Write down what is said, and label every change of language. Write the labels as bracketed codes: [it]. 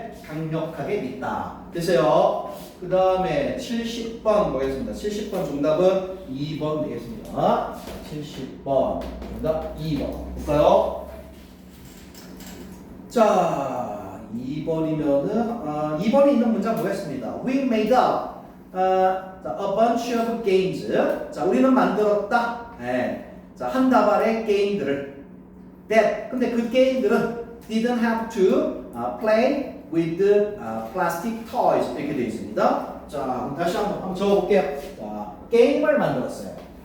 [ko] 강력하게 믿다. 됐어요. 그 다음에 70번 보겠습니다. 70번 정답은 2번 되겠습니다. 70번 정답 2번. 볼까요? 자, 2번이면은 2번에 있는 문장 보겠습니다. [en] We made up a bunch of games. [ko] 자, 우리는 만들었다. 자, 한 다발의 게임들을. 근데 그 게임들은 [en] didn't have to play with plastic toys [ko] 이렇게 되어 있습니다. 자, 그럼 다시 한번 적어볼게요. 자, 게임을 만들었어요.